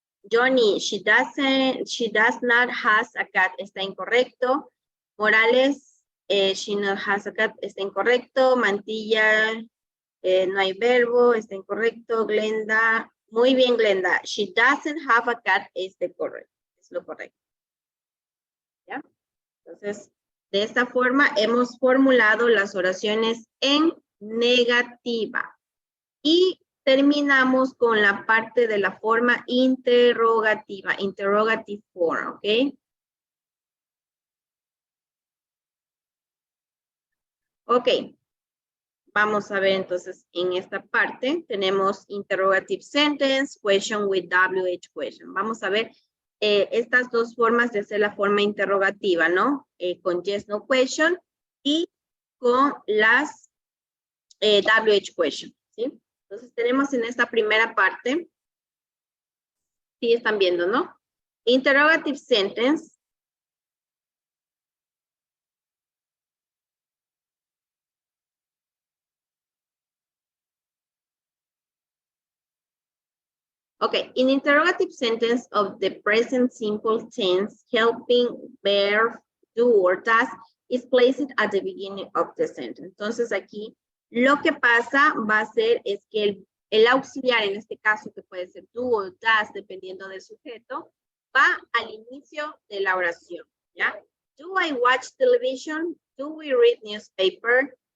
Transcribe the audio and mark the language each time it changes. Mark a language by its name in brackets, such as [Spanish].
[English] Johnny, she does not has a cat, [Spanish] está incorrecto. [English] Morales, she not has a cat, [Spanish] está incorrecto. Mantilla, no hay verbo, está incorrecto. Glenda, muy bien, Glenda. [English] She doesn't have a cat, [Spanish] es lo correcto. ¿Ya? Entonces, de esta forma hemos formulado las oraciones en negativa. Y terminamos con la parte de la forma interrogativa, [English] interrogative form, [Spanish] ¿ok? Ok, vamos a ver entonces en esta parte, tenemos [English] interrogative sentence, question with WH question. [Spanish] Vamos a ver estas dos formas de hacer la forma interrogativa, ¿no? Con [English] yes, no question [Spanish] y con las WH question, ¿sí? Entonces tenemos en esta primera parte, sí están viendo, ¿no? Interrogative sentence. [English] Okay, in interrogative sentence of the present simple tense, helping verb do or does is placed at the beginning of the sentence. [Spanish] Entonces aquí lo que pasa va a ser es que el auxiliar, en este caso que puede ser do o does, dependiendo del sujeto, va al inicio de la oración, ¿ya? [English] Do I watch television? Do we read newspaper?